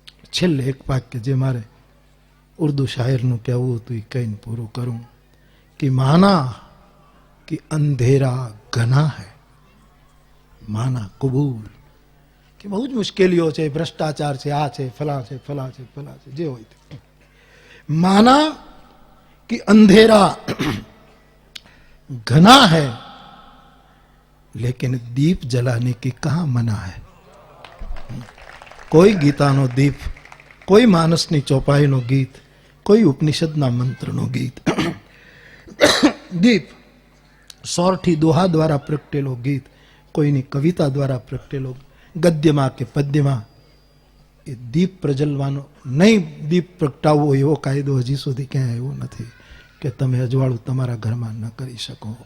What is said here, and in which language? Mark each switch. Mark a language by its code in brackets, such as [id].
[gu] છેલ્લે એક વાક્ય જે મારે ઉર્દુ શાયરનું કહેવું હતું એ કહીને પૂરું કરું કે [hi] માના કે અંધેરા ઘના હૈ, [gu] માના કબૂલ. કે બહુ જ મુશ્કેલીઓ છે, ભ્રષ્ટાચાર છે, આ છે, ફલા છે, ફલા છે, ફલા છે, જે હોય તે. [hi] માના कि अंधेरा घना है लेकिन दीप जलाने की कहां मना है. [gu] કોઈ ગીતાનો દીપ, કોઈ માનસની ચોપાઈનો ગીત, કોઈ ઉપનિષદના મંત્રનો ગીત, દીપ સોરઠી દોહા દ્વારા પ્રગટેલો ગીત, કોઈની કવિતા દ્વારા પ્રગટેલો, ગદ્યમાં કે પદ્યમાં, એ દીપ પ્રજ્વલવાનો નહીં, દીપ પ્રગટાવવો એવો કાયદો હજી સુધી ક્યાંય એવો નથી કે તમે અજવાળું તમારા ઘરમાં ન કરી શકો.